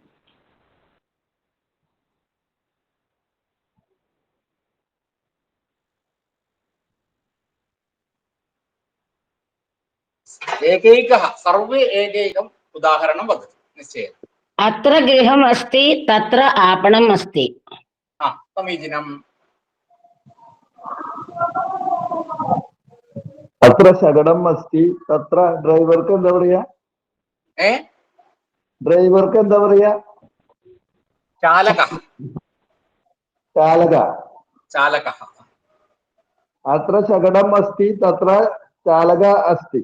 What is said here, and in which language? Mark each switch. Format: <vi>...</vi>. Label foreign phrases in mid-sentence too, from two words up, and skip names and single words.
<sa>एकैकः सर्वे एकैकम् उदाहरणं वदति निश्चयेन. अत्र गृहम् अस्ति, तत्र आपणम् अस्ति. समीचीनम्. अत्र शकटं अस्ति तत्र</sa> <ml>ഡ്രൈവർക്ക് എന്താ പറയാ? ഡ്രൈവർക്ക് എന്താ പറയാ? ചാലക. ചാലക. ചാലക.</ml> <sa>अत्र शकटं अस्ति तत्र चालक अस्ति.</sa>